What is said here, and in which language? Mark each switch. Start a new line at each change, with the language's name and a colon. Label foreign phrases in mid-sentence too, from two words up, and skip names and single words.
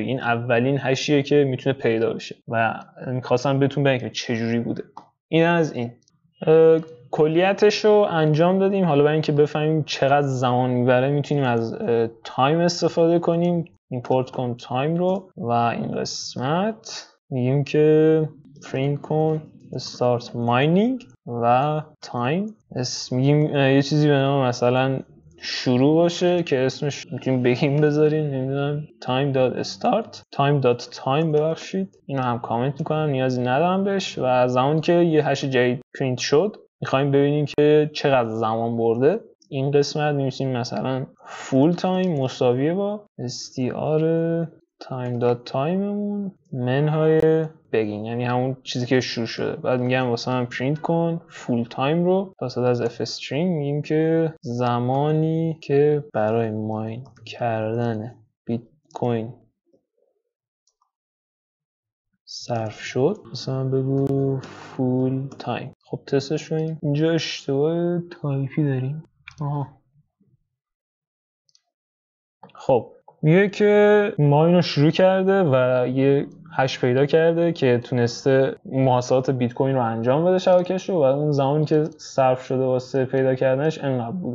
Persian: این اولین 8یه که میتونه پیدا بشه و میخواستم بهتون بگم که چجوری بوده. این از این. کلیتش رو انجام دادیم. حالا برای اینکه بفهمیم چقدر زمان میبره میتونیم از تایم استفاده کنیم. ایمپورت کن تایم رو و این قسمت میگیم که print کن
English: start mining
Persian: و تایم. میگیم یه چیزی به نام مثلا شروع باشه که اسمش میتونیم بگیم بذاریم نمیدونم time.start ببخشید. اینو هم کامنت میکنم نیازی ندارم بهش. و زمانی که یه هش جدید پرینت شد میخوایم ببینیم که چقدر زمان برده. این قسمت می‌نویسیم مثلا full time مساویه با str time.timeمون منهای begin، یعنی همون چیزی که شروع شده. بعد میگم واسه من پرینت کن
English: full time
Persian: رو واسه از
English: f string
Persian: میگیم که زمانی که برای ماین کردن بیت کوین صرف شد مثلا بگو
English: full time.
Persian: خب تستش کنیم. اینجا اشتباه تایپی داریم. خب میگه که ما اینو شروع کرده و یه هش پیدا کرده که تونسته محاسبات بیت کوین رو انجام بده شبکه‌ش رو و اون زمانی که صرف شده واسه پیدا کردنش انقدر بوده.